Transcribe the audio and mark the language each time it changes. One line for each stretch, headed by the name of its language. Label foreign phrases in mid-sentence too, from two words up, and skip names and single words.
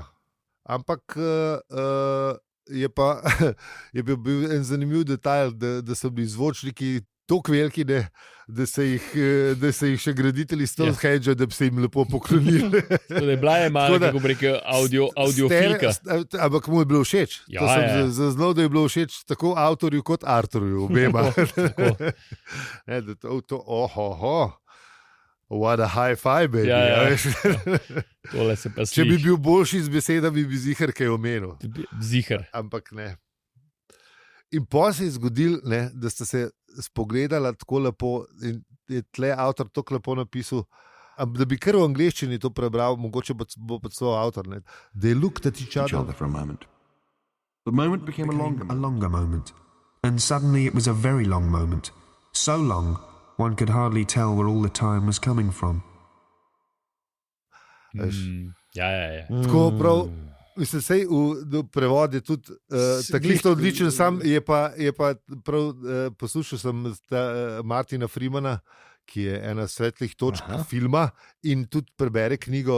Slovenian: Ampak je bil en zanimiv detajl, da so bili zvočniki tako veliki, ne, da se jih še graditelji Stonehenge, da bi se jim lepo poklonili. Da je bila je malo, kako bi rekel, audiofilka. Ampak mu je bilo všeč. Ja, To sem ja. zaznal, da je bilo všeč tako avtorju kot Arturju, obema. Tako. Ne, da ohoho.
English: What a high five, baby.
Slovenian: Ja, ja. a veš. Tole se pa Če bi sliši. bil boljši z besedami, bi zihar kaj omenil. Zihar. Ampak ne. In pa se je zgodil, ne, da sta se spogledala tako lepo in je tle avtor tako lepo napisal, da bi kar v angleščini to prebral, mogoče bo pa celo avtor. Ne.
English: They looked at each other. for a moment. The moment became a longer A longer moment. And suddenly it was a very long moment. So long, one could hardly tell where all the time was coming from.
Slovenian: Ja. Tako prav. Mislim, sej v prevod je tudi tako isto odličen, sam je pa prav, poslušal sem Martina Freemana, ki je ena svetlih točk filma in tudi prebere knjigo.